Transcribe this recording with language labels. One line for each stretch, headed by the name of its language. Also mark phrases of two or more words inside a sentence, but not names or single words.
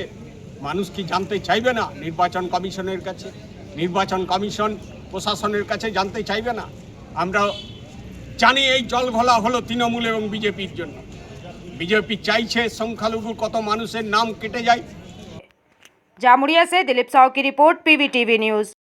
Bangla: মানুষ কি জানতে চাইবে না নির্বাচন কমিশনের কাছে? নির্বাচন কমিশন প্রশাসনের কাছে জানতে চাইবে না? আমরা জানি এই জলঘোলা হলো তৃণমূল এবং বিজেপির জন্য। বিজেপি চাইছে সংখ্যালঘু কত মানুষের নাম কেটে যায়।
Hindi: जामुड़िया से दिलीप साहू की रिपोर्ट, पीवीटीवी न्यूज़।